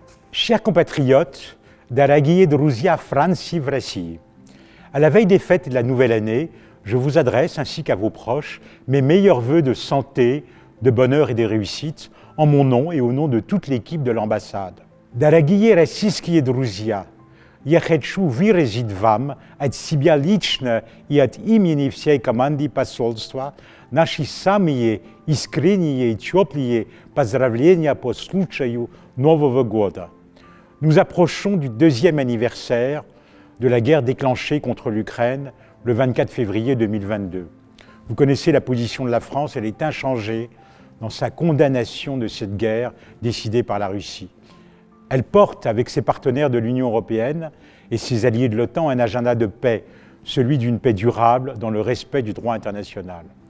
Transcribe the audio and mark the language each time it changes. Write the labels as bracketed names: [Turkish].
[French] Chers compatriotes, [Russian] daragie друзья Франции в России. [French] À la veille des fêtes de la nouvelle année, je vous adresse, ainsi qu'à vos proches, mes meilleurs vœux de santé, de bonheur et de réussite, en mon nom et au nom de toute l'équipe de l'ambassade. [Russian] Дорогие российские друзья, я хочу выразить вам от себя лично и от имени всей команды посольства наши самые искренние и теплые поздравления по случаю Нового года. [French] Nous approchons du 2e anniversaire de la guerre déclenchée contre l'Ukraine le 24 février 2022. Vous connaissez la position de la France, elle est inchangée dans sa condamnation de cette guerre décidée par la Russie. Elle porte, avec ses partenaires de l'Union européenne et ses alliés de l'OTAN, un agenda de paix, celui d'une paix durable dans le respect du droit international.